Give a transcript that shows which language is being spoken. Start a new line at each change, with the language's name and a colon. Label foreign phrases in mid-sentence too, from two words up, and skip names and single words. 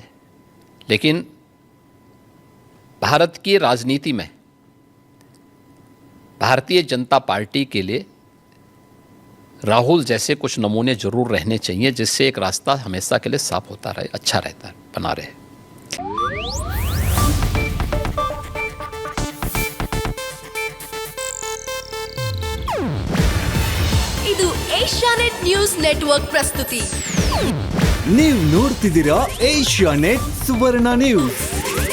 Hindi: लेकिन भारत की राजनीति में भारतीय जनता पार्टी के लिए राहुल जैसे कुछ नमूने जरूर रहने चाहिए, जिससे एक रास्ता हमेशा के लिए साफ होता रहे, अच्छा रहता है, बना रहे।
Kannada: ಇದು ಏಷ್ಯಾನೆಟ್ ನ್ಯೂಸ್ ನೆಟ್ವರ್ಕ್ ಪ್ರಸ್ತುತಿ. ನೀವು ನೋಡ್ತಿದ್ದೀರಾ ಏಷ್ಯಾನೆಟ್ ಸುವರ್ಣ ನ್ಯೂಸ್.